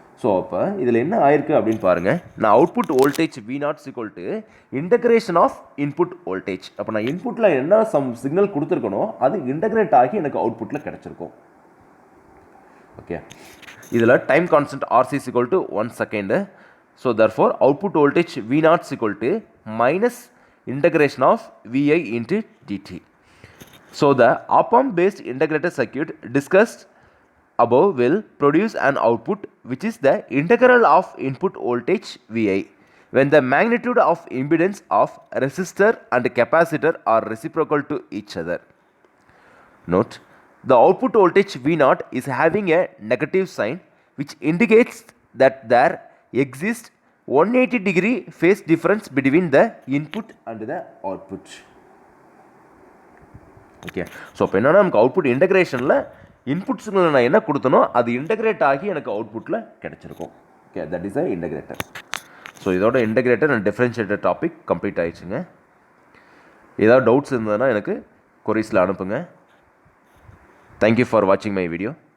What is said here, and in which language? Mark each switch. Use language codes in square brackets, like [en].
[en] so [ta] அப்போ இதில் என்ன ஆயிருக்கு அப்படின்னு பாருங்கள், நான் [en] Output voltage V naught equal to integration of input voltage. [ta] அப்போ நான் இன்புட்டில் என்ன சிக்னல் கொடுத்துருக்கணும் அது இன்டகிரேட் ஆகி எனக்கு அவுட்புட்டில் கிடச்சிருக்கும். ஓகே. [en] இதில் time constant RC equal to 1 second. So therefore output voltage V naught is equal to minus integration of VI into dt. So the op-amp based integrated circuit discussed above will produce an output which is the integral of input voltage VI when the magnitude of impedance of resistor and capacitor are reciprocal to each other. Note, the output voltage V naught is having a negative sign which indicates that there exists 180-degree phase difference between the input and the output. Okay. [ta] So இப்போ என்னென்னா நமக்கு output இன்டகிரேஷனில் input signal நான் என்ன கொடுத்தனோ அது integrate ஆகி எனக்கு அவுட்புட்டில் கிடச்சிருக்கும். [en] Okay, that is a integrator. So இதோட integrator and differentiator topic complete ஆகிடுச்சுங்க. [ta] ஏதாவது டவுட்ஸ் இருந்ததுன்னா எனக்கு கொரீஸில் அனுப்புங்க. [en] Thank you for வாட்சிங் my video.